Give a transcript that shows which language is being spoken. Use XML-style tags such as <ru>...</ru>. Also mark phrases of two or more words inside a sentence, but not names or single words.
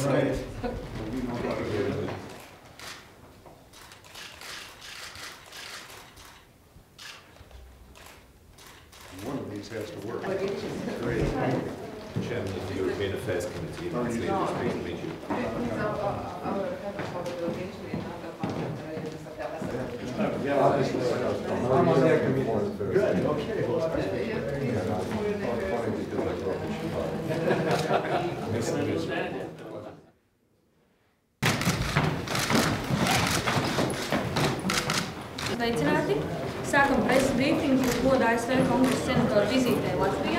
<en>right. One of these has to work. Great. Chairman of the European Affairs Committee. How are you doing? It's pleased to meet you. He's our head of delegation in other Yeah, obviously. I'm on that committee. Good, okay.</en> <lv>Sveicināti! Sākam preses brīfingu goda ASV kongresa senatoru vizītē Latvijā.</lv>